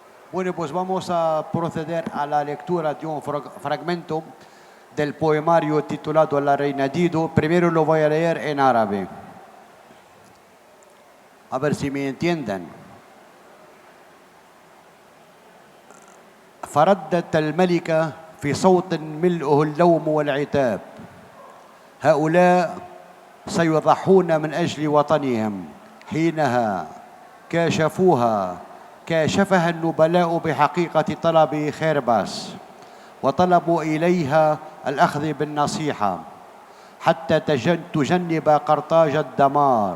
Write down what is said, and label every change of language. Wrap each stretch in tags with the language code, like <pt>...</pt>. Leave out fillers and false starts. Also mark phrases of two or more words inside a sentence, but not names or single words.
<es>Bueno, pues vamos a proceder a la lectura de un fragmento del poemario titulado La Reina Dido. Primero lo voy a leer en árabe. A ver si me entienden.</es> <ar>فردت الملكة في صوت ملؤه اللوم والعتاب: هؤلاء سيضحون من أجل وطنهم. حينها كاشفها النبلاء بحقيقة طلب خيرباس، وطلبوا إليها الأخذ بالنصيحة حتى تجنب قرطاج الدمار.</ar>